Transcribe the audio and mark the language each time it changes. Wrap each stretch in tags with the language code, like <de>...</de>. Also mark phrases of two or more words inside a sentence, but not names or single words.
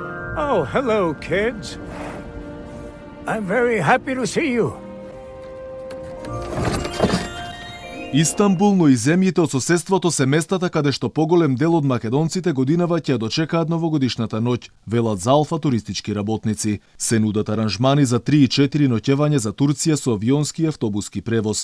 <en>Oh, hello, kids. I'm very happy to see you.</en> <mk>Истанбул, но и земјите од соседството се местата каде што поголем дел од македонците годинава ќе дочекаат новогодишната ноќ, велат за Алфа туристички работници. Се нудат аранжмани за 3 и 4 ноќевања за Турција со авионски и автобуски превоз.</mk>